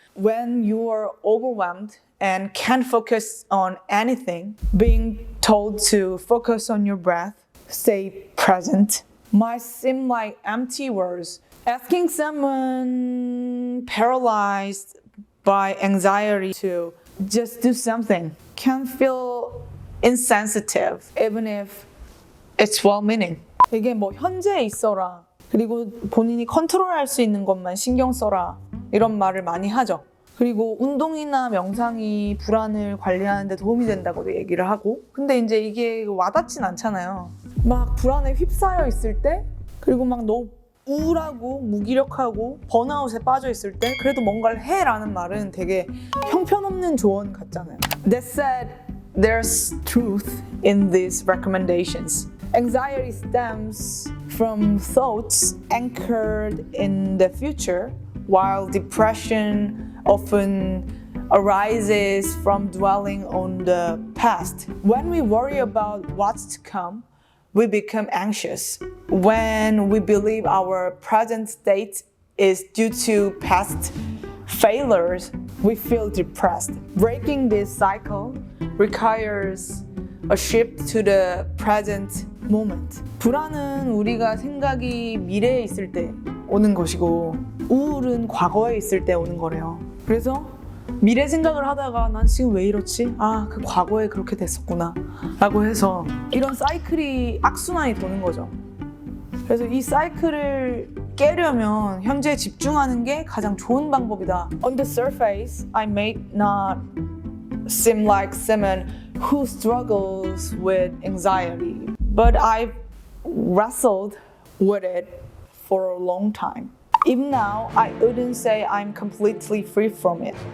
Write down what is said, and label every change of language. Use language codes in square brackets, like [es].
[en] When you are overwhelmed and can't focus on anything, being told to focus on your breath, stay present, might seem like empty words. Asking someone paralyzed by anxiety to just do something can feel insensitive, even if it's well-meaning. [ko] 이게 뭐 현재에 있어라, 그리고 본인이 컨트롤할 수 있는 것만 신경 써라, 이런 말을 많이 하죠. 그리고 운동이나 명상이 불안을 관리하는 데 도움이 된다고도 얘기를 하고, 근데 이제 이게 와닿진 않잖아요. 막 불안에 휩싸여 있을 때, 그리고 막 너무 우울하고 무기력하고 번아웃에 빠져 있을 때 그래도 뭔가를 해라는 말은 되게 형편없는 조언 같잖아요. [en] That said, there's truth in these recommendations. Anxiety stems from thoughts anchored in the future, while depression often arises from dwelling on the past. When we worry about what's to come, we become anxious. When we believe our present state is due to past failures, we feel depressed. Breaking this cycle requires a shift to the present moment. [ko] 불안은 우리가 생각이 미래에 있을 때 오는 것이고, 우울은 과거에 있을 때 오는 거래요. 그래서 미래 생각을 하다가 난 지금 왜 이렇지? 아, 그 과거에 그렇게 됐었구나 라고 해서 이런 사이클이 악순환이 도는 거죠. 그래서 이 사이클을 깨려면 현재에 집중하는 게 가장 좋은 방법이다. [en] On the surface, I may not seem like someone who struggles with anxiety, but I've wrestled with it for a long time. Even now, I wouldn't say I'm completely free from it.